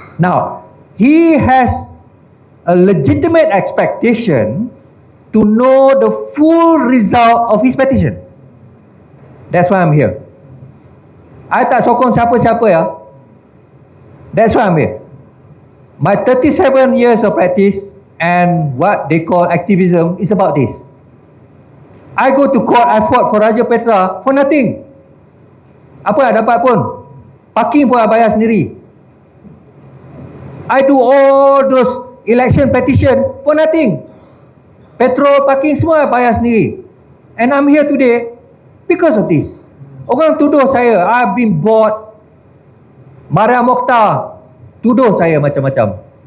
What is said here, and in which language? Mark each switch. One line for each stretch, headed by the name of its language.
English: Now, he has a legitimate expectation to know the full result of his petition. That's why I'm here.
Malay: I tak sokong siapa-siapa ya.
English: That's why I'm here. My 37 years of practice and what they call activism is about this. I go to court, I fought for Raja Petra for nothing.
Malay: Apa yang dapat pun, parking pun I bayar sendiri.
English: I do all those election petition for nothing.
Malay: Petrol, parking semua I bayar sendiri.
English: And I'm here today because of this.
Malay: Orang tuduh saya,
English: I've been bought.
Malay: Maria Mokhtar tuduh saya macam-macam.